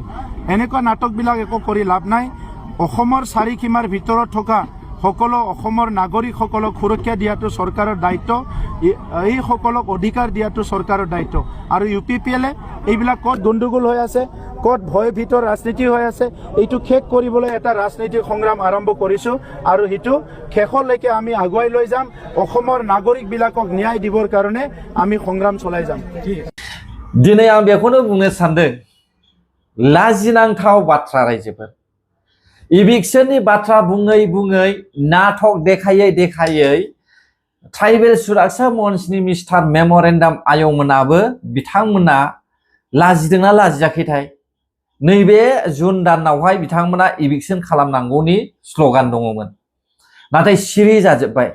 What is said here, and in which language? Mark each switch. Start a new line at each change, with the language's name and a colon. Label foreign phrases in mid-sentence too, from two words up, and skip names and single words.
Assamese: এনেকুৱা নাটকবিলাক একো কৰি লাভ নাই অসমৰ চাৰিসীমাৰ ভিতৰত থকা সকলো অসমৰ নাগৰিকসকলক সুৰক্ষা দিয়াটো চৰকাৰৰ দায়িত্ব এই সকলক অধিকাৰ দিয়াটো চৰকাৰৰ দায়িত্ব আৰু UPPL এইবিলাক কত গণ্ডগোল হৈ আছে কত ভয় ভিতৰ ৰাজনীতি হৈ আছে এইটো শেষ কৰিবলৈ এটা ৰাজনৈতিক সংগ্ৰাম আৰম্ভ কৰিছো আৰু হিটো শেষলৈকে আমি আগুৱাই লৈ যাম অসমৰ নাগৰিকবিলাকক ন্যায় দিবৰ কাৰণে আমি সংগ্ৰাম চলাই যাম।
Bodo: दिनै आं बेखौनो बुंनो सानदों लाजिनांथाव बाथ्रा रायजोफोर इभिक्सननि बाथ्रा बुङै बुङै नाटक देखायै ट्राइबेल सुरक्षा मन्चनि मिस्टार मेम'रेन्डाम आयंमोनाबो बिथांमोना लाजिदोंना लाजियाखैथाय नैबे जुन दानावहाय बिथांमोना इभिक्सन खालामनांगौनि स्ल'गान दङमोन नाथाय सिरि जाजोब्बाय।